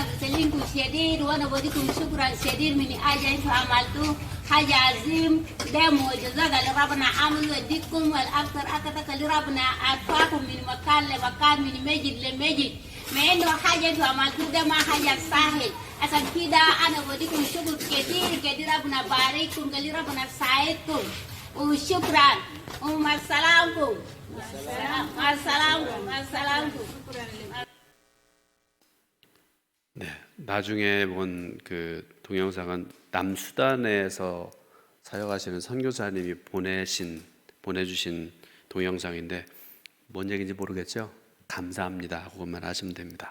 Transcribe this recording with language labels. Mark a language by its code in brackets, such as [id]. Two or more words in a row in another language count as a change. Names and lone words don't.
[ar] بسلمكم شديد وانا بديكم شكرا شديد من حاجه انتم عملتوه حاجه عظيم ده معجزات اللي ربنا عمله يديكم والاكثر اكثر اللي ربنا عطاكم من مكان لمكان من مجد لمجد مع انه حاجه انتم عملتوه ده ما حاجه سهل عشان كده انا بديكم شكر كثير كثير ربنا بارككم اللي ربنا ساعدكم وشكرا ومع السلامكم مع السلامكم مع السلامكم. [ko] 네, 나중에 본 그 동영상은 남수단에서 사역하시는 선교사님이 보내주신 동영상인데 뭔 얘기인지 모르겠죠? 감사합니다. 그것만 하시면 됩니다.